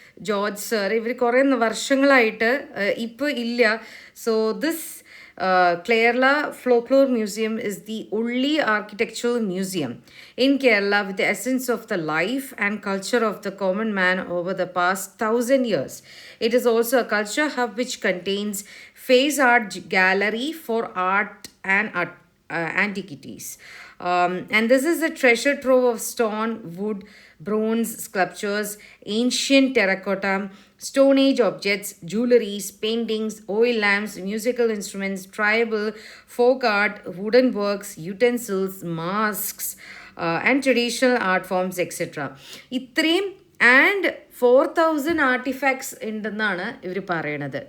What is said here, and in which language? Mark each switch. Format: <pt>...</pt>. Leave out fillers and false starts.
<ml>George sir, ഇവർ കുറേ വർഷങ്ങളായിട്ട് ഇപ്പോൾ ഇല്ല.</ml> <en>So this Kerala Folklore Museum is the only architectural museum in Kerala with the essence of the life and culture of the common man over the past 1,000 years. It is also a culture hub which contains face art gallery for art and antiquities. And this is a treasure trove of stone, wood, bronze sculptures, ancient terracotta, Stone Age objects, jewelries, paintings, oil lamps, musical instruments, tribal, folk art, wooden works, utensils, masks, and traditional art forms, etc.</en> <ml>ഇത്രയും and 4,000 artefacts ഉണ്ടെന്നാണ് ഇവർ പറയണത്.</ml>